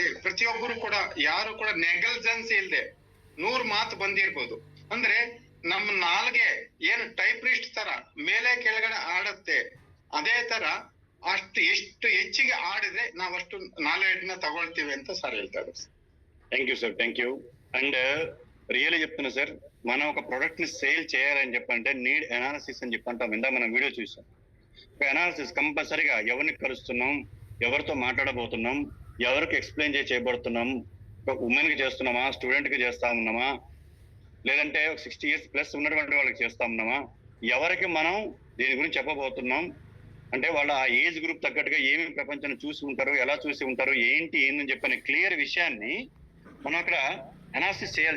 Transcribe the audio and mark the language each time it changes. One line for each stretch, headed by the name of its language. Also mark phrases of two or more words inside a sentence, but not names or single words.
Kannada: ಪ್ರತಿಯೊಬ್ಬರು ಕೂಡ ಯಾರು ಕೂಡ ನೆಗ್ಲಿಜೆನ್ಸ್ ಇಲ್ದೆ 100 ಮಾತು ಬಂದಿರ್ಬೋದು. ಅಂದ್ರೆ ನಮ್ ನಾಲ್ಗೆ ಏನ್ ಟೈಪ್ ರಿಸ್ಟ್ ತರ ಮೇಲೆ ಕೆಳಗಡೆ ಆಡುತ್ತೆ, ಅದೇ ತರ ಎಷ್ಟು ಹೆಚ್ಚಿಗೆ ಆಡಿದ್ರೆ ನಾವಷ್ಟು ನಾಲೆಡ್ಜ್ ನ ತಗೊಳ್ತೀವಿ ಅಂತ ಸಾರ್ ಹೇಳ್ತಾರೆ.
English: Thank you sir, thank you. and really
Telugu: చెప్తున్నా సార్, మనం ఒక ప్రొడక్ట్ ని సేల్ చేయాలని చెప్పంటే
English: need analysis
Telugu: అని చెప్పంటాం. ఇందా మనం వీడియో చూసాం. ఒక అనాలిసిస్ కంపల్సరీగా ఎవరిని కలుస్తున్నాం, ఎవరితో మాట్లాడబోతున్నాం, ఎవరికి ఎక్స్ప్లెయిన్ చేయబడుతున్నాం, ఒక ఉమెన్ కి చేస్తున్నామా, స్టూడెంట్ కి చేస్తా ఉన్నామా, లేదంటే 60
English: years plus
Telugu: ఉన్నటువంటి వాళ్ళకి చేస్తా ఉన్నామా, ఎవరికి మనం దీని గురించి చెప్పబోతున్నాం అంటే వాళ్ళ ఆ
English: age group
Telugu: తగ్గట్టుగా ఏమి ప్రపంచాన్ని చూసి ఉంటారు, ఎలా చూసి ఉంటారు, ఏందని చెప్పిన క్లియర్ విషయాన్ని మనం అక్కడ అనాలిసిస్ చేయాలి.